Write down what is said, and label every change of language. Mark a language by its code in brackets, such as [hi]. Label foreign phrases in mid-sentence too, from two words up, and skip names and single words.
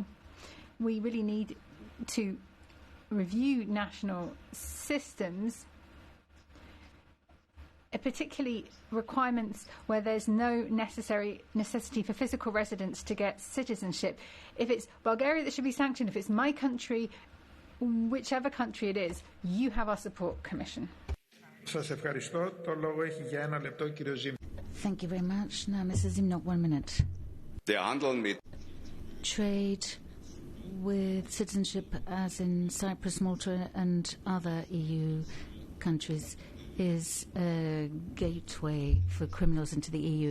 [en] We really need to review national systems, particularly requirements where there's no necessity for physical residence to get citizenship. If it's Bulgaria that should be sanctioned, if it's my country, whichever country it is, you have our support, Commission. [el] Σας ευχαριστώ. Το λόγο έχει για 1 λεπτό ο κύριος Ζήμ. [en] Thank you very much. Now, Mrs. Zimnock, 1 minute. [de] Der Handel mit [en] Trade with citizenship, as in Cyprus, Malta and other EU countries, is a gateway for criminals into the EU.